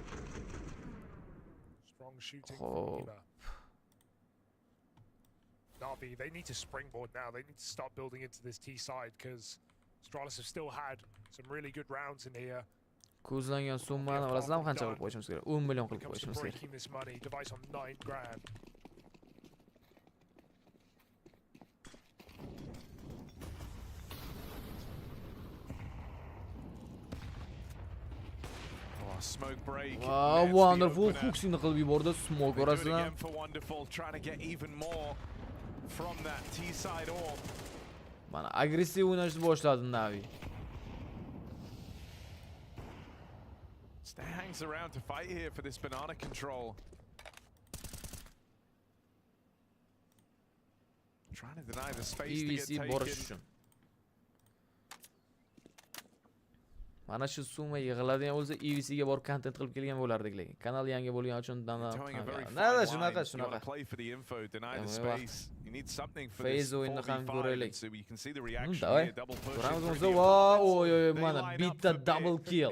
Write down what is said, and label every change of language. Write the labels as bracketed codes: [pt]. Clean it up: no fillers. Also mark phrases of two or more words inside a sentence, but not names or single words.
[uz] Xo'p. [en] Na'Vi, they need to springboard now. They need to start building into this T side because Astralis have still had some really good rounds in here. [uz] Ko'zlangan summani bilasizlarmi qancha qilib qo'yishimiz kerak? 10 million qilib qo'yishimiz kerak. [en] Device on 9 grand. Smoke break. Wow, wonderful. [uz] Huxini qilib yubordi smoke orasidan. Mana agressiv o'ynashni boshladi Na'Vi. [en] Stay hangs around to fight here for this banana control. Trying to deny the space to get taken. [uz] Mana shu summa yig'iladigan bo'lsa, EVC ga borib content qilib kelgan bo'lardik lekin. Kanal yangi bo'lgani uchun nada shunaqa. Phase o'yinni ham ko'raylik. Davay. Ko'ramiz bo'lsa, oy mana bitta [en] double kill.